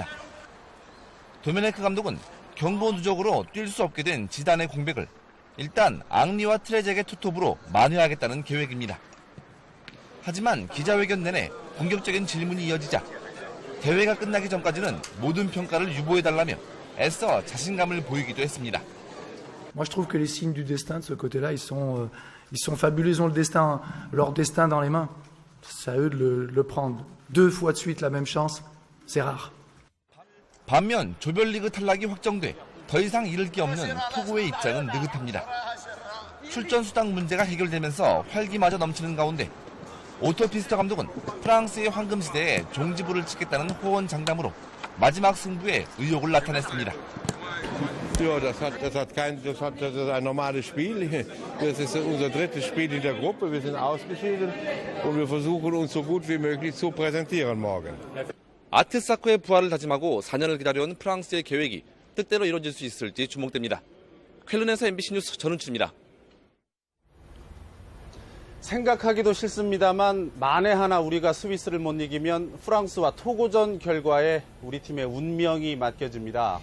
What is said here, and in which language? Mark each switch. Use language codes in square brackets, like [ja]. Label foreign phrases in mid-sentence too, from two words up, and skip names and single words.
[ko] 도메네크 감독은 경고 누적으로 뛸 수 없게 된 지단의 공백을 일단 앙리와 트레젝의 투톱으로 만회하겠다는 계획입니다. 하지만 기자회견 내내 공격적인 질문이 이어지자 대회가 끝나기 전까지는 모든 평가를 유보해달라며 애써 자신감을 보이기도 했습니다. [fr] Moi, je trouve que les signes du destin de ce côté-là, ils sont fabuleux. Ils ont leur destin dans les mains. C'est à eux de le prendre. 2 fois de suite la même chance, c'est rare. [ko] 반면 조별리그 탈락이 확정돼 더 이상 잃을 게 없는 토고의 입장은 느긋합니다. 출전 수당 문제가 해결되면서 활기마저 넘치는 가운데 오토피스터 감독은 프랑스의 황금 시대에 종지부를 찍겠다는 호언 장담으로 마지막 승부에 의욕을 나타냈습니다. [de] Ja, das ist ein normales Spiel. Das ist unser drittes Spiel in der Gruppe. Wir sind ausgeschieden und wir versuchen uns so gut wie möglich zu präsentieren morgen. [ko] 아트사코의 부활을 다짐하고 4년을 기다려온 프랑스의 계획이 뜻대로 이루어질 수 있을지 주목됩니다. 쾰른에서 MBC 뉴스 전은추입니다. 생각하기도 싫습니다만 만에 하나 우리가 스위스를 못 이기면 프랑스와 토고전 결과에 우리 팀의 운명이 맡겨집니다.